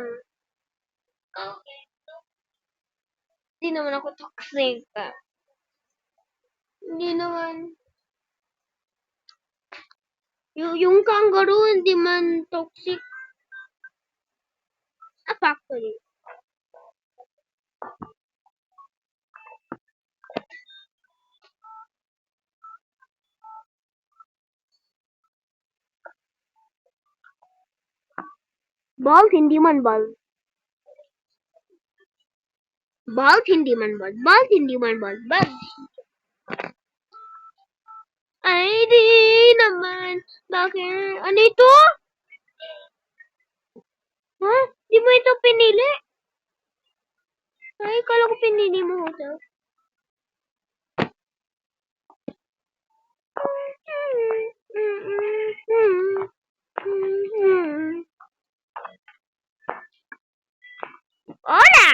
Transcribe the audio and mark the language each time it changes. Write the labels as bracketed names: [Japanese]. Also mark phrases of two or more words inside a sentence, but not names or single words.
[Filipino] Okay. Hindi naman ako toxic. Hindi naman. Yung kangaroo, hindi man toxic. Actually. Bald, hindi man bald. Bald, hindi man bald. Bald, hindi man bald. Bald. Ay, di naman. Bakit? Ano ito? Ha? Di mo ito pinili? Ay, kala ko pinili mo ito. Hola!